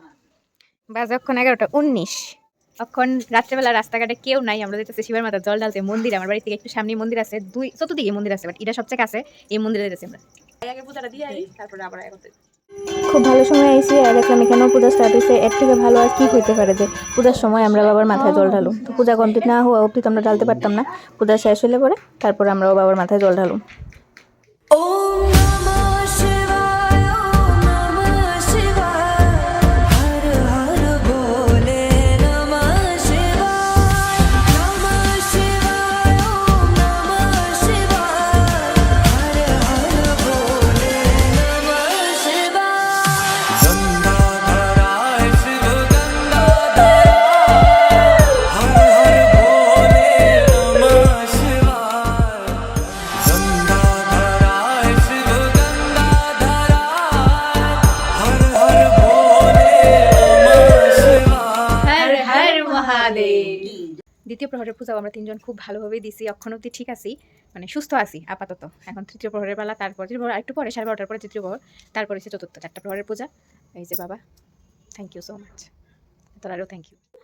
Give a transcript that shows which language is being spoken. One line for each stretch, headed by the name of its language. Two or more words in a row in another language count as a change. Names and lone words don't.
Bangla: বাজে অক্ষণ 11:19, অক্ষণ রাত্রেবেলা রাস্তাঘাটে কেউ নাই, আমরা যেতেছি শিবের মাথা জল ঢালতে মন্দির, আমার বাড়ি থেকে একটু সামনে মন্দির আছে, চতুর্দিকে মন্দির আছে, বাট এটা সবচেয়ে কাছে, এই মন্দিরে যেতেছি আমরা। আগে পূজাটা দিয়ে আই, তারপরে আবার এখন খুব ভালো সময় আইসি আর দেখলাম এখানেও পূজা স্টার্ট হয়েছে। এর থেকে ভালো আর কি হইতে পারে যে পূজার সময় আমরা বাবার মাথায় জল ঢালুম। তো পূজা কমপ্লিট না হওয়া অবধি তো আমরা ঢালতে পারতাম না, পূজা শেষ হলে পরে তারপর আমরাও বাবার মাথায় জল ঢালুম।
Sanskrit: ॐ नमः शिवाय ॐ नमः शिवाय हर हर भोले नमः शिवाय नमः शिवाय ॐ नमः शिवाय हर हर भोले नमः शिवाय गंगाधराय शिव गंगाधराय हर हर भोले नमः शिवाय गंगाधराय शिव गंगाधराय हर हर भोले नमः शिवाय হর হর মহাদেব।
Bangla: দ্বিতীয় প্রহরের পূজাও আমরা তিনজন খুব ভালোভাবেই দিছি, অক্ষণ অব্দি ঠিক আছি, মানে সুস্থ আছি আপাতত। এখন তৃতীয় প্রহরের পালা, তারপর তৃতীয় প্রহর একটু পরে 12:30 পরে তৃতীয় প্রহর, তারপরে হচ্ছে চতুর্থ, 4টা প্রহরের পূজা। এই যে বাবা,
English: thank you so much,
Bangla: তোরারও
English: thank you.